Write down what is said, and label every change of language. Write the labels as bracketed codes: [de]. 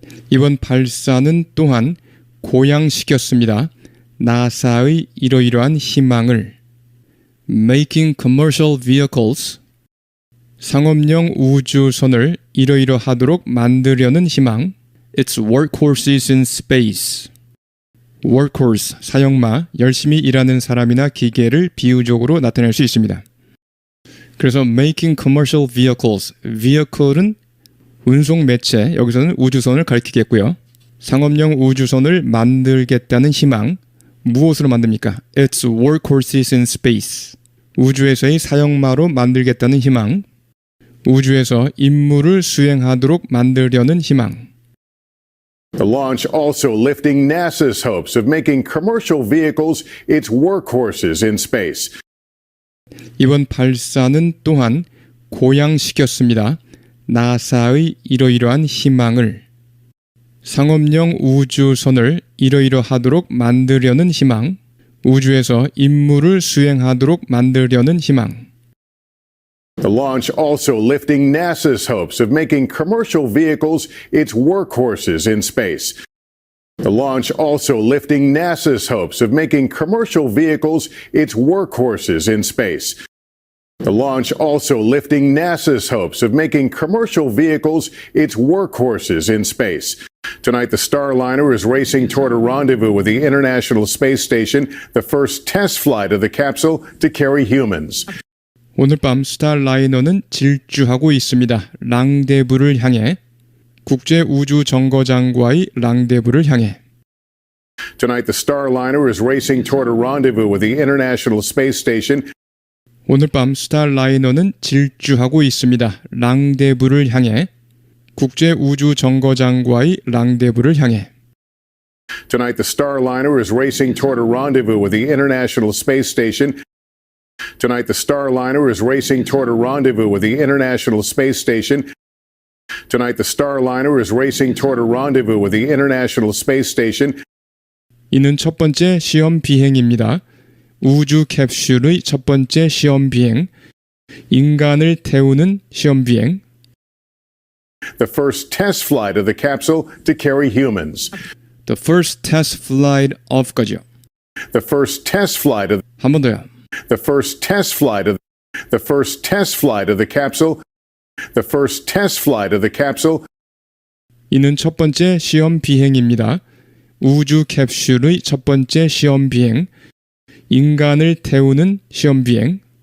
[ko] 이번 발사는 또한 고양시켰습니다. 나사의 이러이러한 희망을. [en] Making commercial vehicles. [ko] 상업용 우주선을 이러이러하도록 만들려는 희망. [en] Its workhorses in space. [ko] workhorse, 사형마, 열심히 일하는 사람이나 기계를 비유적으로 나타낼 수 있습니다. 그래서 [en] making commercial vehicles, [ko] vehicle은 운송 매체, 여기서는 우주선을 가리키겠고요. 상업용 우주선을 만들겠다는 희망, 무엇으로 만듭니까? [en] Its workhorses in space. [ko] 우주에서의 사형마로 만들겠다는 희망, 우주에서 임무를 수행하도록 만들려는 희망. [en] The launch also lifting NASA's hopes of making commercial vehicles its workhorses in space. [ko] 이번 발사는 또한 고양시켰습니다. 나사의 이러이러한 희망을. 상업용 우주선을 이러이러하도록 만들려는 희망, 우주에서 임무를 수행하도록 만들려는 희망. [en] The launch also lifting NASA's hopes of making commercial vehicles its workhorses in space. The launch also lifting NASA's hopes of making commercial vehicles its workhorses in space. The launch also lifting NASA's hopes of making commercial vehicles its workhorses in space. Tonight, the Starliner is racing toward a rendezvous with the International Space Station, the first test flight of the capsule to carry humans. [ko] 오늘 밤 스타라이너는 질주하고 있습니다. 랑데부를 향해. 국제우주정거장과의 랑데부를 향해. [en] Tonight, the Starliner is racing toward a rendezvous with the International Space Station. [ko] 오늘 밤 스타라이너는 질주하고 있습니다. 랑데부를 향해. 국제우주정거장과의 랑데부를 향해. [en] Tonight, the Starliner is racing toward a rendezvous with the International Space Station. Tonight, the Starliner is racing toward a rendezvous with the International Space Station. Tonight, the Starliner is racing toward a rendezvous with the International Space Station. [ko] 이는 첫 번째 시험 비행입니다. 우주 캡슐의 첫 번째 시험 비행. 인간을 태우는 시험 비행. [en] The first test flight of the capsule to carry humans. The first test flight of 거죠. The first test flight of [ko] 한 번 더요. [en] the first test flight of the first test flight of the capsule. The first test flight of the capsule. [ko] 이는 첫 번째 시험 비행입니다. 우주 캡슐의 첫 번째 시험 비행. 인간을 태우는 시험 비행.